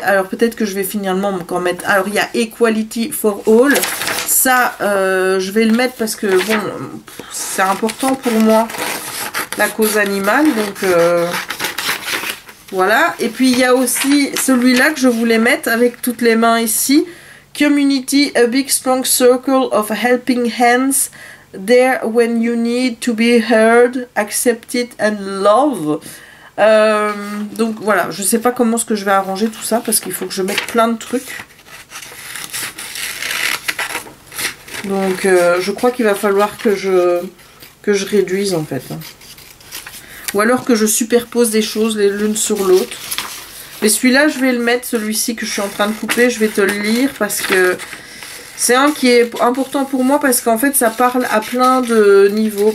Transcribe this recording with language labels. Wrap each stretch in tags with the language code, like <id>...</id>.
<fr>Alors peut-être que je vais finalement encore mettre... Alors il y a</fr> <en>equality for all.</en> <fr>Ça, je vais le mettre parce que, bon, c'est important pour moi. La cause animale, donc voilà. Et puis il y a aussi celui-là que je voulais mettre avec toutes les mains ici.</fr> <en>Community, a big strong circle of helping hands there when you need to be heard, accepted and loved.</en> <fr>Donc voilà, je sais pas comment est-ce que je vais arranger tout ça parce qu'il faut que je mette plein de trucs. Donc je crois qu'il va falloir que je réduise en fait. Ou alors que je superpose des choses l'une sur l'autre. Mais celui-là, je vais le mettre, celui-ci que je suis en train de couper, je vais te le lire parce que c'est un qui est important pour moi parce qu'en fait, ça parle à plein de niveaux.</fr>